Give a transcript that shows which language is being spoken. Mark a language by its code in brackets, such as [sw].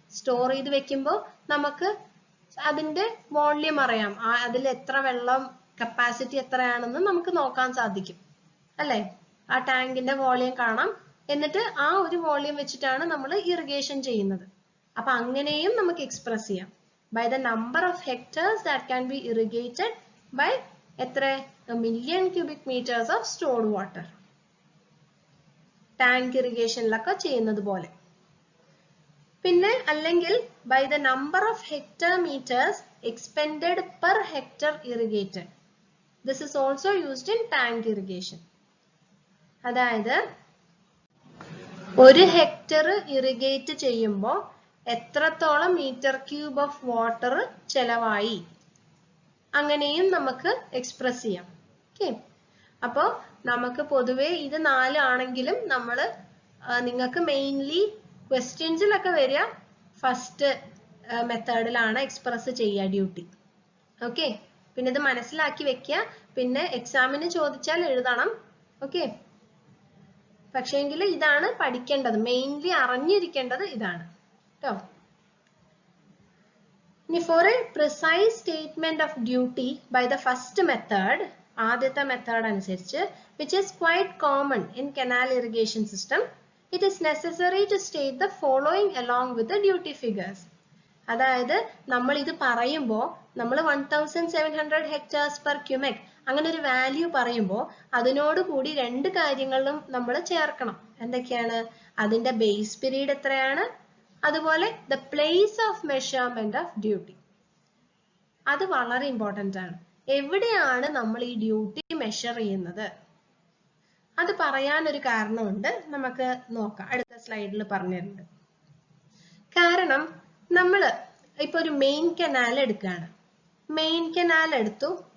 [ml] Store ചെയ്ത് വെക്കുമ്പോൾ നമുക്ക് അതിന്റെ വോള്യൂം അറിയാം, അതിൽ എത്ര വെള്ളം കപ്പാസിറ്റി എത്രയാണെന്ന് നമുക്ക് നോക്കാൻ സാധിക്കും അല്ലെ. ആ ടാങ്കിന്റെ വോള്യൂം കാണാം, എന്നിട്ട് ആ ഒരു വോള്യൂം വെച്ചിട്ടാണ് നമ്മൾ ഇറിഗേഷൻ ചെയ്യുന്നത്. അപ്പൊ അങ്ങനെയും നമുക്ക് എക്സ്പ്രസ് ചെയ്യാം. [en] By the number of hectares that can be irrigated by എത്ര? 1 million cubic meters of stored water. [ml] Tank ഇറിഗേഷനിലൊക്കെ ചെയ്യുന്നത് പോലെ. പിന്നെ അല്ലെങ്കിൽ [en] By the number of hectare meters expended per hectare irrigated. This is also used in tank irrigation. [ml] അതായത് 1 hectare irrigate ചെയ്യുമ്പോൾ എത്രത്തോളം metre cube of water ചെലവായി, അങ്ങനെയും നമുക്ക് എക്സ്പ്രസ് ചെയ്യാം. ഓക്കെ, അപ്പോൾ നമുക്ക് പൊതുവെ ഇത് 4 ആണെങ്കിലും നിങ്ങൾക്ക് മെയിൻലി ക്വസ്റ്റ്യൻസിലൊക്കെ വരിക ഫസ്റ്റ് മെത്തേഡിലാണ് എക്സ്പ്രസ് ചെയ്യുക ഡ്യൂട്ടി. ഓക്കെ, പിന്നെ ഇത് മനസ്സിലാക്കി വെക്കുക, പിന്നെ എക്സാമിന് ചോദിച്ചാൽ എഴുതണം. ഓക്കെ, പക്ഷേങ്കിൽ ഇതാണ് പഠിക്കേണ്ടത്, മെയിൻലി അറിഞ്ഞിരിക്കേണ്ടത് ഇതാണ് കേട്ടോ. [en] ഇനി for a precise statement of duty by the first method, [ml] ആദ്യത്തെ മെത്തേഡ് അനുസരിച്ച്, [en] which is quite common in canal irrigation system, it is necessary to state the following along with the duty figures. [ml] അതായത് നമ്മൾ ഇത് പറയുമ്പോൾ നമ്മൾ [en] 1700 hectares per cubic [ml] അങ്ങനെ ഒരു value പറയുമ്പോൾ അതിനോട് കൂടി 2 കാര്യങ്ങളും നമ്മൾ ചേർക്കണം. എന്തൊക്കെയാണ്? അതിന്റെ ബേസ് പീരീഡ് എത്രയാണ്, അതുപോലെ [en] the place of measurement of duty. [ml] അത് വളരെ ഇമ്പോർട്ടന്റ് ആണ്. എവിടെയാണ് നമ്മൾ ഈ ഡ്യൂട്ടി മെഷർ ചെയ്യുന്നത്? അത് പറയാൻ ഒരു കാരണമുണ്ട്, നമുക്ക് നോക്കാം, അടുത്ത സ്ലൈഡിൽ പറഞ്ഞിട്ടുണ്ട്. കാരണം നമ്മൾ ഇപ്പൊ ഒരു മെയിൻ കനാൽ എടുക്കുകയാണ്. മെയിൻ കനാൽ എടുത്തു,